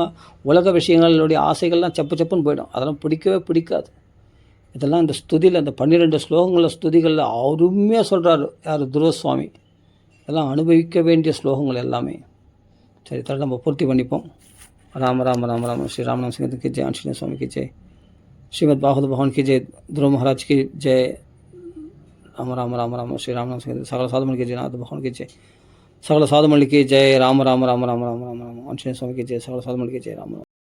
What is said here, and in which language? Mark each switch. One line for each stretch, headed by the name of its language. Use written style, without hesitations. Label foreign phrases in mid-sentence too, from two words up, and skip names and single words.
Tamil: உலக விஷயங்களுடைய ஆசைகள்லாம் செப்புன்னு போயிடும். அதெல்லாம் பிடிக்கவே பிடிக்காது. இதெல்லாம் இந்த ஸ்துதியில், இந்த 12 ஸ்லோகங்களில் ஸ்துதிகளில் அருமையாக சொல்கிறாரு யார்? துருவசுவாமி. இதெல்லாம் அனுபவிக்க வேண்டிய ஸ்லோகங்கள் எல்லாமே. சரி, தலை நம்ம பூர்த்தி பண்ணிப்போம்.
Hindi: राम राम राम राम श्री रामनाम सिंह की जय, आंजनेय स्वामी की जय, श्रीमद् भागवत भगवान की जय, ध्रुव महाराज की जय, राम राम राम राम श्री रामनाम सिंह, सकल साधुमणि की जय, नाथ भगवान की जय, सकल साधुमणि की जय, राम राम राम राम राम राम राम, आंजनेय स्वामी की जय, सकल साधुमणि की जय, राम राम।